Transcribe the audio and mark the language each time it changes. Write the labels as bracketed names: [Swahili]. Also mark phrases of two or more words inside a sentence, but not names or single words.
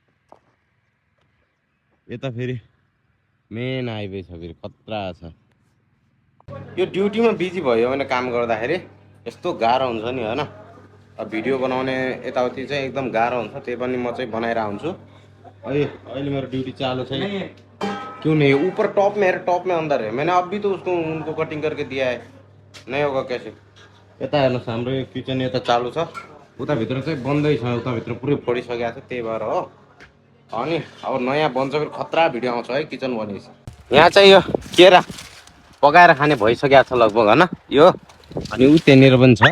[Nepali] यता फेरि मेन हाइवे छ, फेरि खतरा छ। यो ड्युटीमा बिजी भयो भने काम गर्दाखेरि यस्तो गाह्रो हुन्छ नि होइन, भिडियो बनाउने यताउति चाहिँ एकदम गाह्रो हुन्छ। त्यही पनि म चाहिँ बनाइरहेको हुन्छु। अहिले मेरो ड्यूटी चालू छ। [Hindi] क्यों नहीं, ऊपर टॉप में अंदर है, मैंने अभी तो उसको उनको कटिंग करके दिया है, नहीं होगा कैसे। [Nepali] यता हेर्नुहोस् हाम्रो यो किचन यता चालू छ, उताभित्र चाहिँ बन्दै छ, उताभित्र पुरै पढिसकेको छ, त्यही भएर हो। अनि अब नयाँ बन्छ फेरि खतरा भिडियो आउँछ है किचन भनेपछि। यहाँ चाहिँ यो केरा पकाएर खाने भइसकेको छ लगभग होइन यो, अनि ऊ त्यहाँनिर पनि छ।